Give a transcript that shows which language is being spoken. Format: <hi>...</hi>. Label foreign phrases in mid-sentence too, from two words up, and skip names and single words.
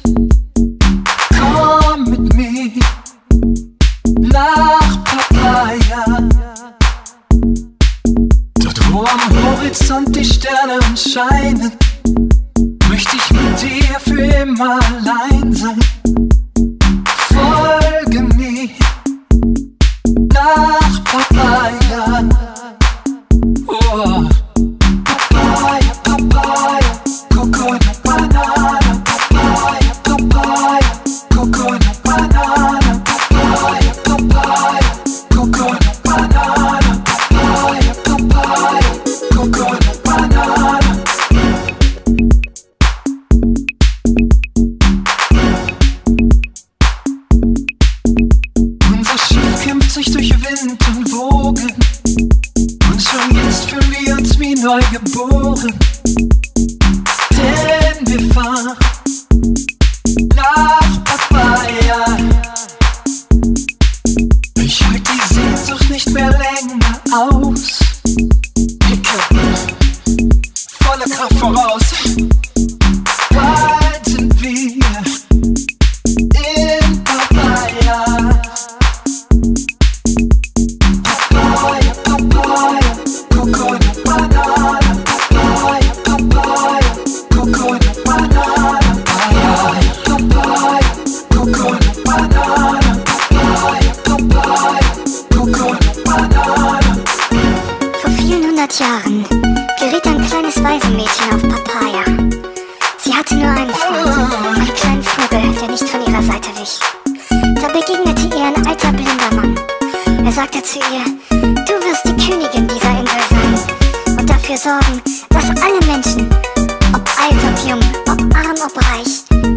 <de>Komm mit mir nach Papaya. Dort, wo am Horizont die Sterne scheinen, möchte ich mit dir für immer allein sein. Folge mir nach Papaya. Oh. Papaya, Papaya,</de> <en>Coconut Banana.</en> <de>Papaya, Papaya,</de> <en>Coconut Banana.</en> <de>Papaya, Papaya,</de> <en>Coconut Banana.</en> <de>Papaya, Papaya,</de> <en>Coconut Banana.</en> <de>Unser Schiff kämpft sich durch Wind und Wogen, und schon jetzt fühlen wir uns wie neu geboren. Denn wir fahren nach Papaya. Ich halte die Sehnsucht nicht mehr länger aus. Picke volle Kraft voraus. Bald sind wir in Papaya. Papaya, Papaya,</de> <en>Coconut Banana.</en> <de>Papaya, Papaya,</de> <en>Coconut Banana.</en> <de>Papaya, Papaya,</de> <en>Coconut Banana.</en> <de>Papaya, Papaya,</de> <en>Coconut Banana.</en> <de>Vor vielen 100 Jahren geriet ein kleines Waisenmädchen auf Papaya. Sie hatte nur einen Freund, einen kleinen Vogel, der nicht von ihrer Seite wich. Da begegnete ihr ein alter blinder Mann. Er sagte zu ihr: Du wirst die Königin dieser Insel sein und dafür sorgen, dass alle Menschen, ob alt, ob jung, ob arm, ob reich,</de>